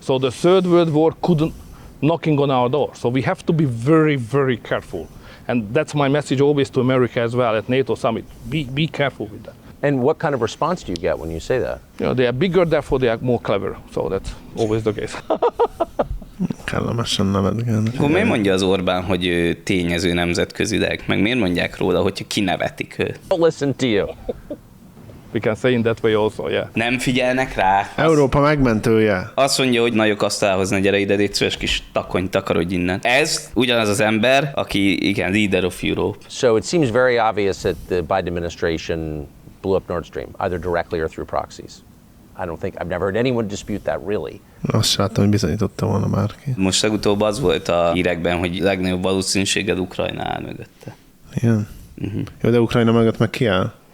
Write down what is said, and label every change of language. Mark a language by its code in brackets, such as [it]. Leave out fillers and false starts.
[en] So the third world war couldn't knocking on our door. So we have to be very, very careful. And that's my message always to America as well at NATO summit. Be careful with that. And what kind of response do you get when you say that? You know, they are bigger, therefore they are more clever. So that's always the case. [hu] Kellemesen nevetgen. Akkor miért mondja az Orbán, hogy ő tényező nemzetközileg? Meg miért mondják róla, hogyha kinevetik ő? [en] I'll listen to you. We can say in that way also, yeah. [hu] Nem figyelnek rá. Európa megmentője. Azt mondja, hogy nagyok azt elhozni, gyere ide, légy szíves kis takony, takarodj innen. Ez ugyanaz az ember, aki igen, [en] leader of Europe. So it seems very obvious that the Biden administration blew up Nord Stream, either directly or through proxies. I don't think, I've never heard anyone dispute that, really. [hu] Azt sem, hogy bizonyította volna már ki. Most legutóbb az volt a hírekben, hogy legnagyobb valószínűséggel Ukrajna áll mögötte. Igen. Mm-hmm. Jó, de Ukrajna mögött meg ki áll?